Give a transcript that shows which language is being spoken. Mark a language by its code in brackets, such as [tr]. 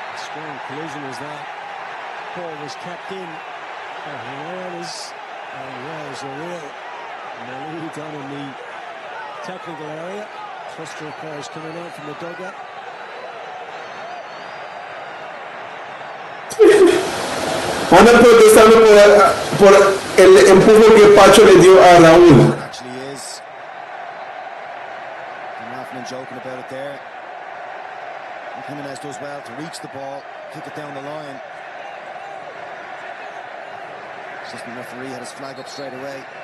[en] Strong collision as that ball was kept in. Wales are real. And they lead on in the technical area. Cluster of players coming out from the dugout. [es] Andan protestando por el empuje que Pacho le dio a Raúl. [en] Actually is. I'm laughing and joking about it there. Jimenez does well to reach the ball, kick it down the line. Assistant referee had his flag up straight away.